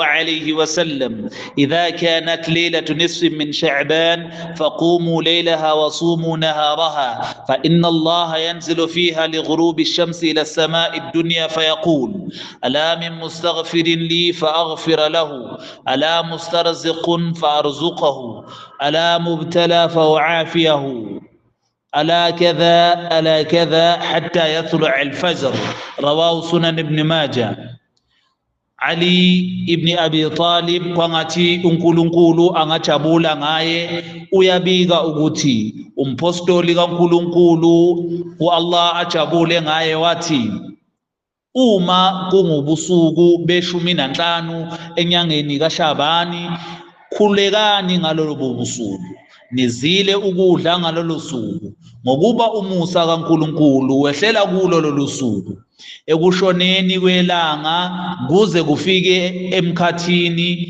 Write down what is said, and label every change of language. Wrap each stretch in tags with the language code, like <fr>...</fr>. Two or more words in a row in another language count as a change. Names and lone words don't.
<ar>عليه وسلم: إذا كانت ليلة نصف من شعبان فقوموا ليلها وصوموا نهارها، فإن الله ينزل فيها لغروب الشمس إلى السماء الدنيا فيقول: ألا من مستغفر لي فأغفر له، ألا مسترزق فأرزقه، ألا مبتلى فأعافيه، ألا كذا حتى يطلع الفجر. رواه سنن ابن ماجه.</ar> <zu>Ali ibni Abi Talib kwangathi uNkulunkulu angajabula ngaye uyabika ukuthi umpostoli kaNkulunkulu uAllah ajabule ngaye wathi, uma kungubusuku be-15 enyangeni kaShabani, khulekani ngalolo busuku, nizile ukudla ngalolo suku, ngokuba umusa kaNkulunkulu wehlela kulo lolu suku ekushoneni kwelanga kuze kufike emkhathini.</zu>